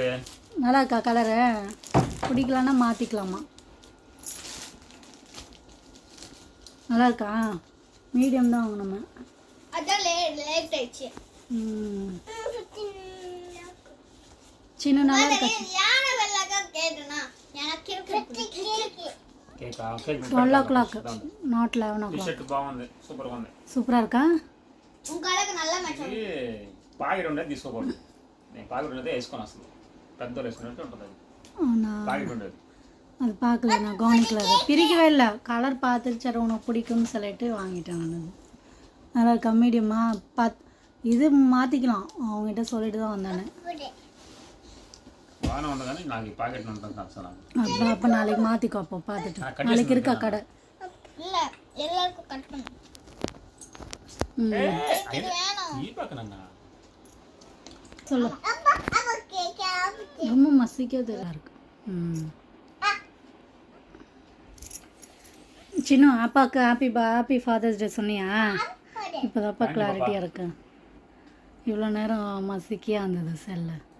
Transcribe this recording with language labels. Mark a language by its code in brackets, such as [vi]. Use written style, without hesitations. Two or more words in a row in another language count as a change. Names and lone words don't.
[ta] நல்லா இருக்கா கலரு? பிடிக்கலான்னா மாற்றிக்கலாமா? நல்லா இருக்கா? மீடியம் தான் வாங்கணுமே. அதான் லேட் ஆயிடுச்சு. சின்ன நல்லா இருக்கா? யானை வெள்ளக்கா கேட்டனா எனக்கு [te] కేక్ [en] 12 o'clock not 11 o'clock. [te] టీ-షర్ట్ బాగుంది సూపర్ ఉంది. [ta] సూపర్ இருக்கா? உங்களுக்கு நல்ல மேட்ச். [te] పాకెట్ ఉండేది తీసుకోకూడదు. నేను పాకెట్ ఉండేది వేసుకొని అసలు పెద్దలు వేసుకున్నట్టు ఉంటుంది అది. అవునా? పాకెట్ ఉండేది [ta] அது பார்க்கல நான் கவனிக்கல. அது பிரிக்கவே இல்லை. கலர் பார்த்துட்டு சரி உனக்கு பிடிக்கும்னு சொல்லிட்டு வாங்கிட்டேன் நான். நல்லா இருக்கா? மீடியமாக இது மாற்றிக்கலாம் அவங்ககிட்ட சொல்லிட்டு தான் வந்தானே. [te] బాగానే ఉంది కానీ నాకు ఈ పాకెట్ ఉంటుంది అసలు. [ta] அப்போ நாளைக்கு மாற்றிக்கோ. அப்போ பார்த்துட்டு நாளைக்கு இருக்கா கடை? இல்லை எல்லாருக்கும் கட் பண்ணு. [te] ఈ పక్కన [ta] சொல்லு. ரொம்ப மசிக்கிறது எல்லாம் இருக்கு. சின்ன அப்பாவுக்கு [en] Happy Father's Day [ta] சொன்னியா? இப்போ தான்ப்பா கிளாரிட்டியாக இருக்கு. இவ்வளோ நேரம் மசிக்கியாக இருந்தது செல்ல.